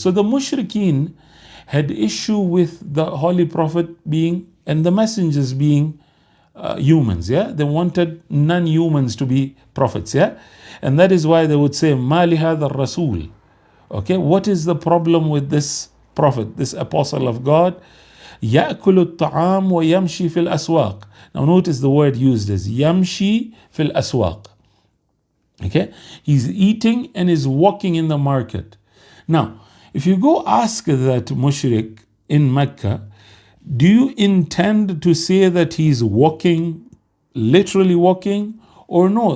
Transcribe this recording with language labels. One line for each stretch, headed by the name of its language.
English: So the mushrikeen had issue with the Holy Prophet being and the messengers being humans, yeah. They wanted non-humans to be prophets, yeah. And that is why they would say,
Arabic: "Mali hadha Rasul."
English: Okay, what is the problem with this prophet, this apostle of God?
Arabic: يأكل الطعام ويمشي في الأسواق.
English: Now notice the word used is
Arabic: يمشي في الأسواق.
English: Okay, he's eating and is walking in the market. Now, if you go ask that mushrik in Mecca, do you intend to say that he's walking, literally walking, or no?